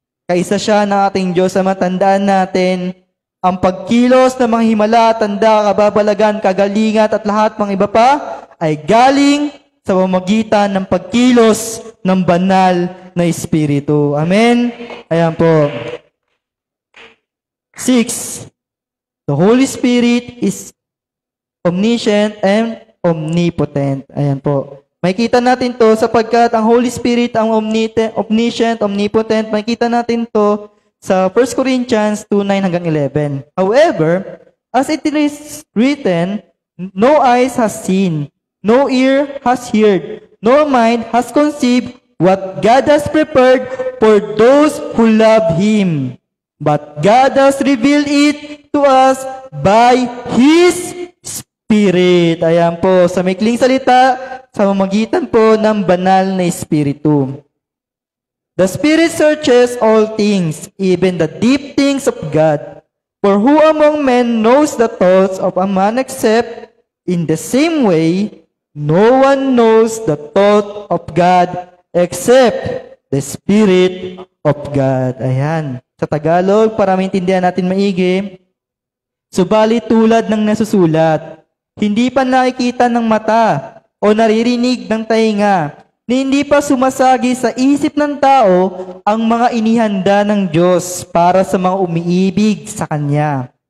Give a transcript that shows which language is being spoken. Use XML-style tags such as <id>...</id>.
<tl>Kaisa siya ng ating Diyos Ama, tandaan natin, ang pagkilos ng mga himala, tanda, kababalagan, kagalingan at lahat mga iba pa ay galing sa pamamagitan ng pagkilos ng banal na Espiritu. Amen? Ayan po. 6.</tl> <en>The Holy Spirit is omniscient and omnipotent.</en> <tl>Ayan po. Makikita natin to sapagkat ang Holy Spirit ang omniscient, omnipotent. Makikita natin to sa 1 Corinthians 2:9 hanggang 11.</tl> <en>However, as it is written, no eyes has seen, no ear has heard, no mind has conceived what God has prepared for those who love Him. But God has revealed it to us by His Spirit.</en> <tl>Ayan po, sa maikling salita, sa mamagitan po ng banal na Espiritu.</tl> <en>The Spirit searches all things, even the deep things of God. For who among men knows the thoughts of a man except in the same way, no one knows the thought of God except the Spirit of God. Ayan.</en> <tl>Sa Tagalog, para maintindihan natin maigi, subalit tulad ng nasusulat, hindi pa nakikita ng mata o naririnig ng tainga, na hindi pa sumasagi sa isip ng tao ang mga inihanda ng Diyos para sa mga umiibig sa Kanya.</tl>